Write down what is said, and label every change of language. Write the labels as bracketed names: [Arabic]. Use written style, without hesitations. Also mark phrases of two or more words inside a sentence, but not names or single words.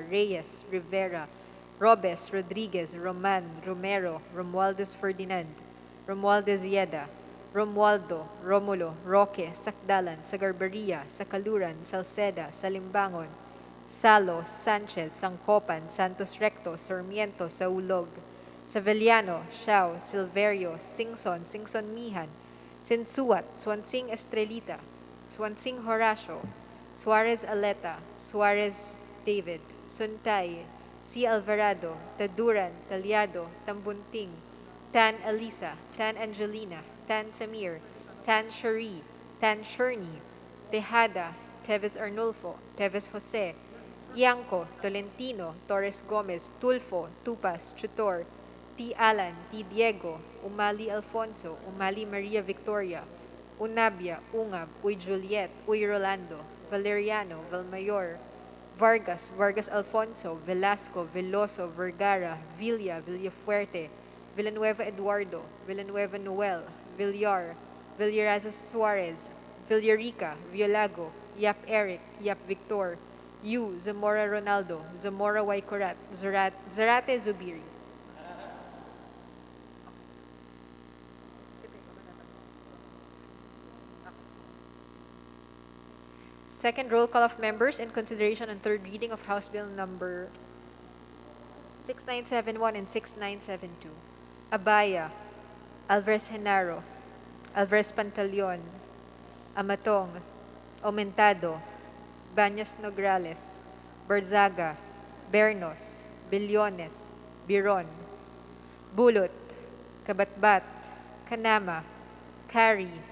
[English] Reyes, Rivera, Robes, Rodriguez, Roman, Romero, Romualdez Ferdinand, Romualdez Yeda, Romualdo, Romulo, Roque, Sakdalan, Sagarbaria, Sakaluran, Salceda, Salimbangon, Salo, Sanchez, Sangcopan, Santos Recto, Sarmiento, Saulog, Saveliano, Xiao, Silverio, Singson, Singson Mihan, Sinsuat, Swansing Estrelita, Swansing Horacio, Suarez Aleta, Suarez David, Suntay, C. Alvarado, Taduran, Talyado, Tambunting, Tan Elisa, Tan Angelina, Tan Samir, Tan Shari, Tan Sherney, Tejada, Teves Arnulfo, Teves Jose, Ianco, Tolentino, Torres Gomez, Tulfo, Tupas, Chutor, T. Alan, T. Diego, Umali Alfonso, Umali Maria Victoria, Unabia, Ungab, Uy Juliet, Uy Rolando, Valeriano, Valmayor, Vargas, Vargas Alfonso, Velasco, Veloso, Vergara, Villa, Villafuerte, Villanueva Eduardo, Villanueva Noel, Villar, Villaraza Suarez, Villarica, Violago, Yap Eric, Yap Victor, Yu, Zamora Ronaldo, Zamora Waikorat, Zarate Zubiri. Second roll call of members in consideration on third reading of House Bill number 6971 and 6972. Abaya, Alvarez Genaro, Alvarez Pantaleon, Amatong, Aumentado, Baños Nograles, Barzaga, Bernos, Billones, Biron, Bulot, Kabatbat, Kanama, Cari,